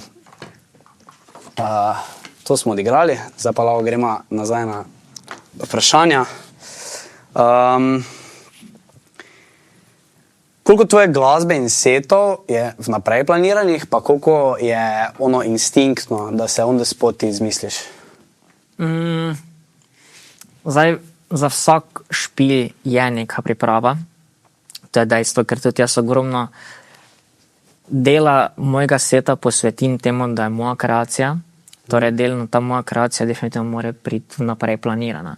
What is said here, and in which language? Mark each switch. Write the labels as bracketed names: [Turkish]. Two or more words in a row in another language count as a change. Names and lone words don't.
[Slovenian] To smo odigrali, zdaj pa lahko gremo nazaj na vprašanja. Koliko tvoje glasbe in setov je vnaprej planiranih, pa koliko je ono instinktno, da se [English] on the spot [Slovenian] ti izmisliš? Zdaj, za vsak špil je neka priprava. To je dejstvo, ker tudi jaz ogromno dela mojega seta posvetim temu, da je moja kreacija. Torej, delno ta moja kreacija definitivno mora priti vnaprej planirana.